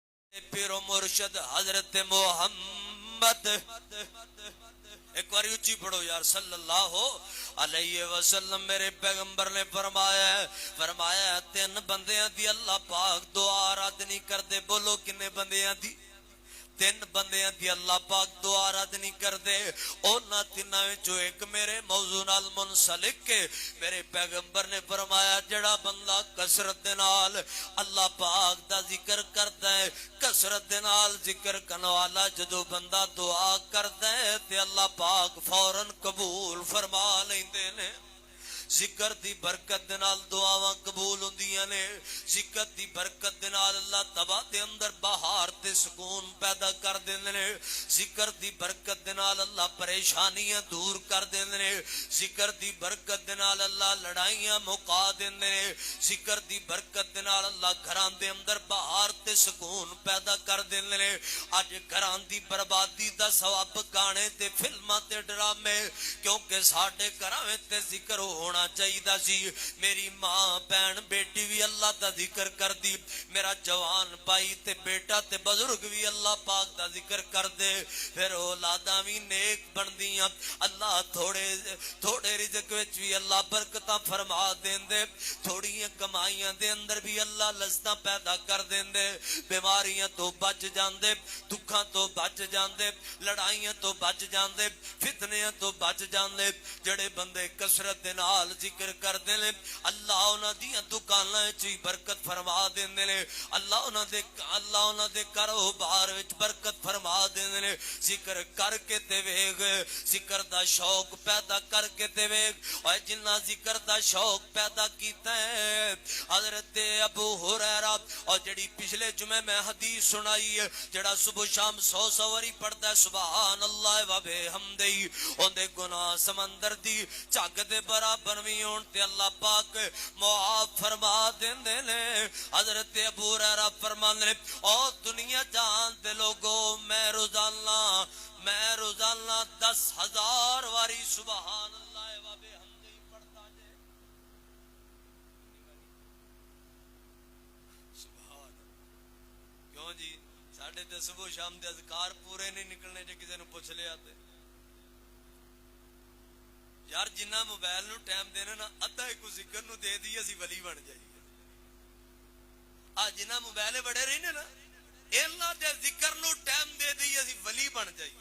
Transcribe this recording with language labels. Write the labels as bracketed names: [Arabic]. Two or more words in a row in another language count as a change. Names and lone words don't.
[Punjabi] پیرو مرشد حضرت محمد ایک بار اچھی پڑھو یار [Arabic] صلی اللہ علیہ وسلم [Punjabi] میرے پیغمبر نے فرمایا تین بندیاں دی اللہ پاک دعا رد نہیں کردے. بولو کنے بندیاں دی؟ تین بندیاں دی اللہ پاک دعا رد نہیں کر دے. اونا تیناں وچوں ایک میرے موضوع نال منسلک کے میرے پیغمبر نے فرمایا جڑا بندہ کثرت دے نال اللہ پاک دا ذکر کردا ہے, کثرت دے نال ذکر کرن والا جدوں بندہ دعا کردا ہے تے اللہ پاک فوراً قبول فرما لیندے نے. ذکر دی برکت دے نال دعاواں قبول ہوندیاں نے. ذکر دی برکت دے نال اللہ تباہ دے اندر بہار تے سکون پیدا کر دیندے نے. ذکر دی برکت دے نال اللہ پریشانیاں دور کر دیندے نے. ذکر دی برکت دے نال اللہ لڑائیاں مکا دیندے نے. ذکر دی برکت دے نال اللہ گھراں دے اندر بہار تے سکون پیدا کر دیندے نے. اج گھراں دی بربادی دا ثواب گانے تے فلماں تے ڈرامے کیونکہ ساڈے گھراں وچ تے ذکر ہونا چاہیے سی. میری ماں بہن بیٹی بھی اللہ دا ذکر کر دی, میرا جوان بھائی تے بیٹا تے بزرگ بھی اللہ پاک دا ذکر کر دے, پھر اولاداں بھی نیک بن دیاں. اللہ تھوڑے رزق وچ بھی اللہ برکتاں فرما دیندے, تھوڑیاں کمائیاں دے اندر بھی اللہ لذتاں پیدا کر دیندے. بیماریاں تو بچ جاندے, دکھاں تو بچ جاندے, لڑائیاں تو بچ جاندے, فتنیاں تو بچ جاندے. جڑے بندے کثرت دے نال ذکر کر دے لے اللہ انہاں دیاں دکاناں وچ برکت فرما دیندے نے. اللہ انہاں دے کاروبار وچ برکت فرما دیندے نے. ذکر کر کے تے ویکھ, ذکر دا شوق پیدا کر کے تے ویکھ. اے جنہ ذکر دا شوق پیدا کیتا ہے حضرت ابو ہریرہ, اور جڑی پچھلے جمعے میں حدیث سنائی ہے, جڑا صبح شام 100 واری پڑھدا ہے [Arabic] سبحان اللہ و بحمدہ, [Punjabi] اون دے گناہ سمندر دی جھگ دے برابر بھی ہون تے اللہ پاک معاف فرما دیندے نے. حضرت ابو ہریرہ فرماندے نے او دنیا جان دے لوگو میں روزانہ 10,000 واری [Arabic] سبحان اللہ و بحمدہ [Punjabi] پڑھتا جے. سبحان کیوں جی ساڈے تے صبح شام دے اذکار پورے نہیں نکلنے جے کسے نو پوچھ لیا تے یار جنہ موبائل نو ٹائم دینا نا ادھا ایک ذکر نو دے دی اسی ولی بن جائیے. جنہ موبائل بڑے رہنے نا اللہ دے ذکر نو ٹائم دے دی اسی ولی بن جائیے.